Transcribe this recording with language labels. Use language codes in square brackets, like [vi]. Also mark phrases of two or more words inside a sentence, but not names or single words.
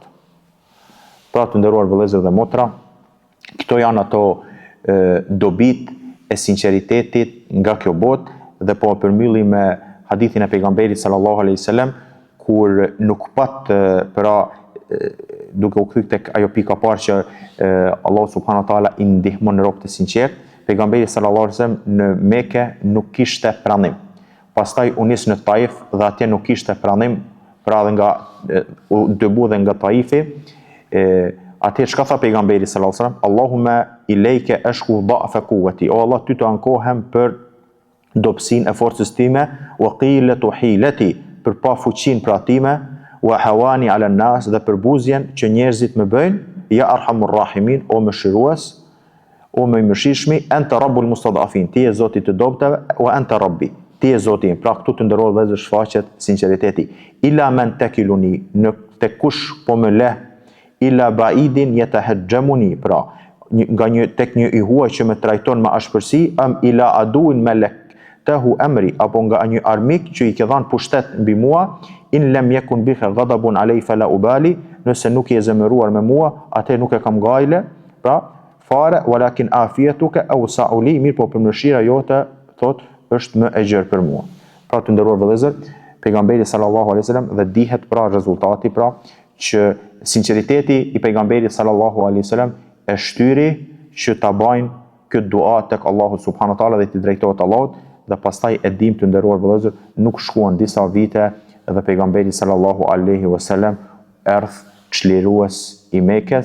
[sq] Pra të nderuar vëllezër dhe motra, këto janë ato dobit e sinqeritetit nga kjo botë, dhe po përmbylli me hadithin e pejgamberit [ar] صلى الله عليه وسلم, [sq] kur nuk pat pra duke u kthyer tek ajo pika parë që Allahu [ar] سبحانه وتعالى [sq] i ndihmon robët e sinqert, pejgamberi [ar] صلى الله عليه وسلم [sq] në Mekë nuk kishte pranim. Pastaj u nis në Taif dhe atje nuk kishte pranim, pra dhe nga u dëbu dhe nga Taifi. Atje çka tha pejgamberi [ar] صلى الله عليه وسلم? اللهم إليك أشكو ضعف قوتي. [sq] O Allah, ty të ankohem për dobësinë e forcës time, [ar] وقلة حيلتي, [sq] për pa fuqinë pra time, [ar] وهواني على الناس, [sq] dhe për buzjen që njerëzit më bëjnë, [ar] يا أرحم الراحمين, [sq] o mëshirues, o më i mëshirshmi, [ar] أنت رب المستضعفين, [sq] ti je Zoti i dobtave, [ar] وأنت ربي, [sq] ti je Zoti im. Pra këtu të nderuar vëllezër shfaqet sinqeriteti. [ar] إلى من تكلني, [sq] në tek kush po më leh, [ar] إلى بعيد يتجهمني, [sq] pra nga tek një i huaj që më trajton me ashpërsi, [ar] أم إلى عدو ملكته أمري, [sq] apo nga një armik që i ke dhënë pushtet mbi mua, [ar] إن لم يكن بك غضب علي فلا أبالي, [sq] nëse nuk je zemëruar me mua, atë nuk e kam gajle, pra fare, [ar] ولكن عافيتك أوسع لي, [sq] mirë po për mëshira jote, thot, është më e gjerë për mua. Pra të nderuar vëllezër, pejgamberi [ar] صلى الله عليه وسلم, [sq] dhe dihet pra rezultati, pra që sinqeriteti i pejgamberit [ar] صلى الله عليه وسلم [sq] e shtyri që ta bajnë këtë dua tek Allahu [ar] سبحانه وتعالى [sq] dhe t'i drejtohet Allahut, dhe pastaj e dim të nderuar vëllezër, nuk shkuan disa vite dhe pejgamberi [ar] صلى الله عليه وسلم [sq] erdh çlirues i Mekës.